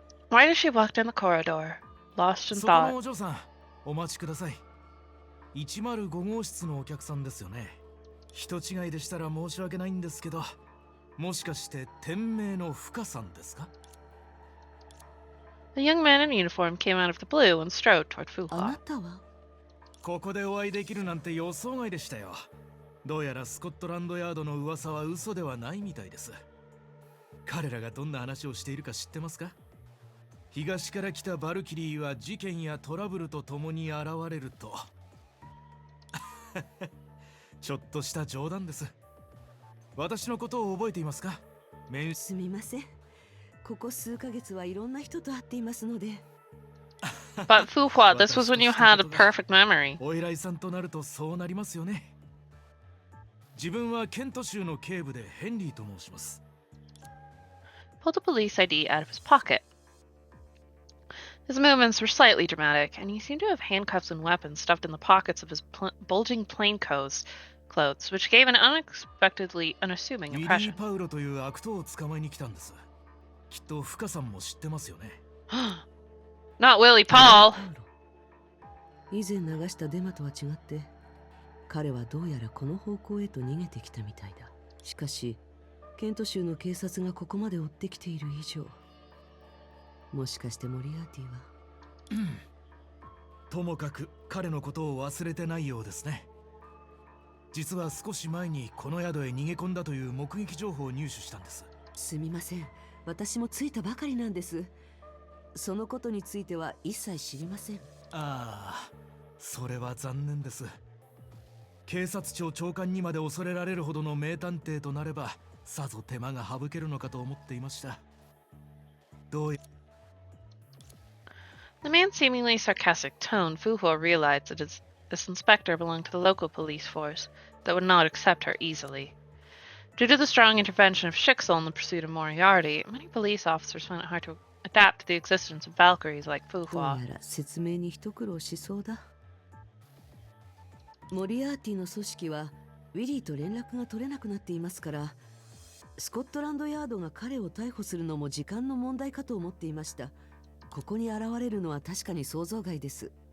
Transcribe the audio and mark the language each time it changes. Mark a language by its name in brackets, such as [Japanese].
[English] Why did she walk down the corridor, lost in thought? [Japanese] お待ちください。 105号室のお客さんですよね。人違いでしたら申し訳ないんですけど、もしかして店名の深さんですか? [English] The young man in uniform came out of the blue and strode toward Fuha. [Japanese] ここでお会いできるなんて予想外でしたよ。どうやらスコットランドヤードの噂は嘘ではないみたいです。彼らがどんな話をしているか知ってますか?東から来たバルキリーは事件やトラブルとともに現れると。ちょっとした冗談です。私のことを覚えていますか? すみません。ここ数ヶ月はいろんな人と会っていますので。 [English] But Fuhua, this was when you had a perfect memory. [Japanese] お偉いさんとなるとそうなりますよね。自分はケント州の警部でヘンリーと申します。 [English] Pulled a police ID out of his pocket. His movements were slightly dramatic, and he seemed to have handcuffs and weapons stuffed in the pockets of his bulging plainclothes, which gave an unexpectedly unassuming impression. [Japanese] ウィリー・パウロという悪党を捕まえに来たんです。きっと深さんも知ってますよね。 [English] Not Willie Paul! [Japanese] 以前流したデマとは違って、彼はどうやらこの方向へと逃げてきたみたいだ。しかし、ケント州の警察がここまで追ってきている以上、もしかしてモリアーティは、ともかく彼のことを忘れてないようですね。実は少し前にこの宿へ逃げ込んだという目撃情報を入手したんです。すみません。私も着いたばかりなんです。そのことについては一切知りません。ああ、それは残念です。警察庁長官にまで恐れられるほどの名探偵となれば、さぞ手間が省けるのかと思っていました。どうや [English] The man's seemingly sarcastic tone, Fuhua realized that this inspector belonged to the local police force that would not accept her easily. Due to the strong intervention of Shixel in the pursuit of Moriarty, many police officers found it hard to adapt to the existence of Valkyries like [Japanese] どう [English] Fuhua. [Japanese] やら説明に一苦労しそうだ。モリアーティの組織はウィリーと連絡が取れなくなっていますから、スコットランドヤードが彼を逮捕するのも時間の問題かと思っていました。ここに現れるのは確かに想像外です。